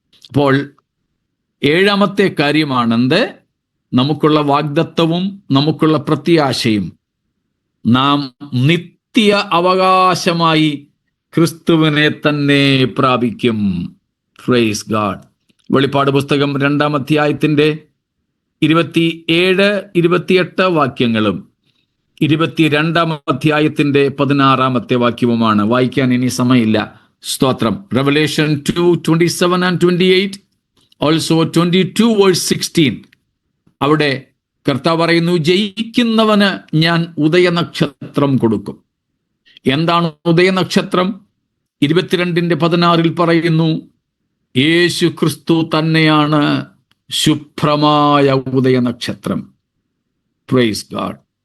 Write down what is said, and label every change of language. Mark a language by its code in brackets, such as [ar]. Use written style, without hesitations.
[ml] അപ്പോൾ 7-ാമത്തെ കാര്യമാണെന്ത്? നമുക്കുള്ള വാഗ്ദത്തവും നമുക്കുള്ള പ്രത്യാശയും നാം നിത്യ അവകാശമായി ക്രിസ്തുവിനെ തന്നെ പ്രാപിക്കും. Praise God. വെളിപ്പാട് പുസ്തകം 2-ാം അധ്യായത്തിൻ്റെ 27-28 വാക്യങ്ങളും 22-ാം അധ്യായത്തിൻ്റെ 16-ാമത്തെ വാക്യവുമാണ്. വായിക്കാൻ ഇനി സമയമില്ല. സ്തോത്രം. [en] Revelation 2:27 and 28, also 22 verse 16. [ml] അവിടെ കർത്താവ് പറയുന്നു, ജയിക്കുന്നവന് ഞാൻ ഉദയനക്ഷത്രം കൊടുക്കും. എന്താണ് ഉദയനക്ഷത്രം? 22:16 പറയുന്നു, യേശു ക്രിസ്തു തന്നെയാണ് ശുഭ്രമായ ഉദയനക്ഷത്രം. Praise God.